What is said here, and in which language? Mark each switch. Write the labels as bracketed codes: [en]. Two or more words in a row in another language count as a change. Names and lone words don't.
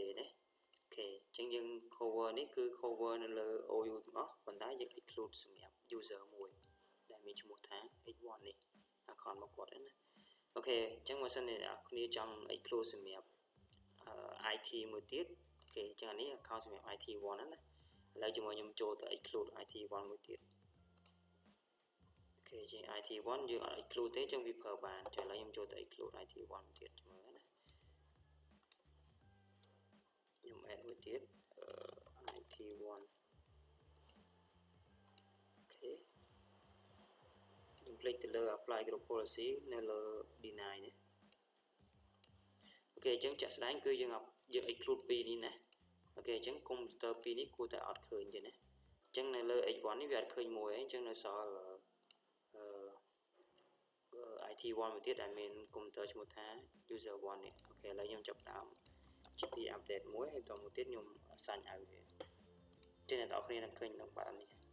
[km] ណាអូខេចឹងយើង cover នេះគឺ cover នៅលើ OU ទាំងអស់ប៉ុន្តែយើង exclude សម្រាប់ user មួយដែលមានឈ្មោះថា H1 នេះ account របស់គាត់ណាអូខេចឹងបើសិនអ្នកគ្នាចង់ exclude សម្រាប់IT មួយទៀតអូខេចឹងអានេះ account សម្រាប់ IT1 ណាឥឡូវជាមួយខ្ញុំចូលទៅ exclude IT1 មួយទៀតអូខេជាង IT1 យើងអត់ exclude ទេចឹងវាប្រើបានចឹងឥឡូវខ្ញុំចូលទៅ exclude IT1 មួយទៀតមើលណា ខ្ញុំ add មួយទៀត IT1 អូខេខ្ញុំ click ទៅលើ [en] apply group policy [km] នៅលើ deny នេះអូខេអញ្ចឹងចាក់ស្ដែងគឺយើង exclude ពីរនេះណាអូខេអញ្ចឹង computer ពីរនេះគួរតែអត់ឃើញទេណាអញ្ចឹងនៅលើ H1 នេះវាអត់ឃើញមួយអញ្ចឹងនៅសល់ IT1 មួយទៀតដែលមាន computer ឈ្មោះថា user1 នេះអូខេឥឡូវខ្ញុំចាប់ដើម [en] GP update [km] មួយហើយបន្តមកទៀតខ្ញុំ assign ឲ្យវាចឹងអ្នកនរគ្នានឹងឃើញក្នុងបាតនេះ